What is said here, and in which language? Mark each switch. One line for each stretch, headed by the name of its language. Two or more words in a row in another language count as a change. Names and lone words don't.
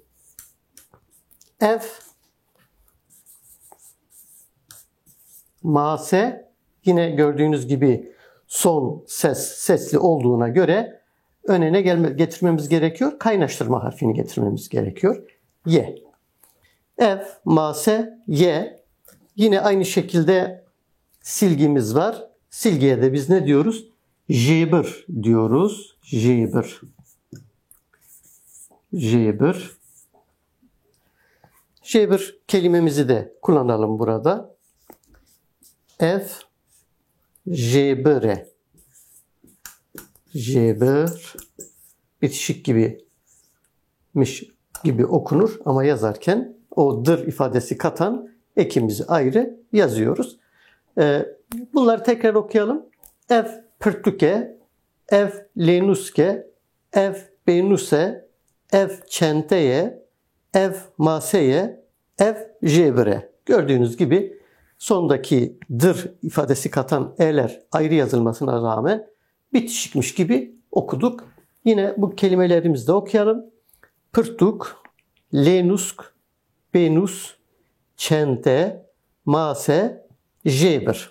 Kurdish: Ev, mase,
Turkish: yine gördüğünüz gibi son sesli olduğuna göre önüne getirmemiz gerekiyor. Kaynaştırma harfini getirmemiz gerekiyor.
Kurdish: Ye. Ev, mase, ye.
Turkish: Yine aynı şekilde silgimiz var. Silgiye de biz ne diyoruz? Jebir diyoruz. Jebir. Jebir kelimemizi de kullanalım burada.
Kurdish: Ev, jebire.
Turkish: Jebir bitişik gibi okunur ama yazarken o dır ifadesi katan ekimizi ayrı yazıyoruz. Bunları tekrar okuyalım.
Kurdish: ev pırtuke, ev lenuske, ev benuse, ev çenteye, ev maseye, ev jebre.
Turkish: Gördüğünüz gibi sondaki dır ifadesi katan e'ler ayrı yazılmasına rağmen bitişikmiş gibi okuduk. Yine bu kelimelerimizi de okuyalım.
Kurdish: Pırtuk, lenusk, benus, çente, mase, jebr.